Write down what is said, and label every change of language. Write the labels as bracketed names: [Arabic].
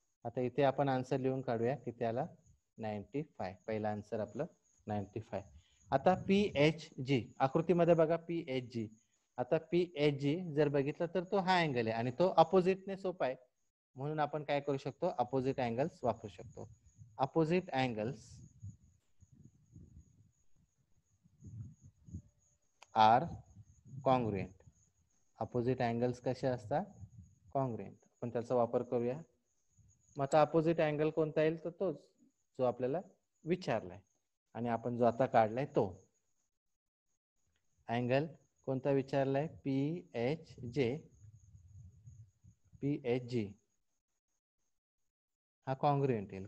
[Marathi] आता इथे आपण आन्सर लिहून काढूया की त्याला 95. पहिला आन्सर आपलं 95. आता PHG आकृतीमध्ये बघा PHG. आता PHG जर बघितलं तर तो हा अँगल आहे आणि तो अपोजिटने सोपा आहे, म्हणून आपण काय करू शकतो, अपोजिट अँगल्स वापरू शकतो. [English] Opposite angles are congruent. [Marathi] Opposite angles कसे असतात, कॉन्ग्रुएंट. आपण त्याचा वापर करूया. मग आता अपोजिट अँगल कोणता येईल तर तोच जो आपल्याला विचारलाय आणि आपण जो आता काढलाय तो अँगल कोणता विचारलाय, PHG हा कॉन्ग्रुएंट येईल.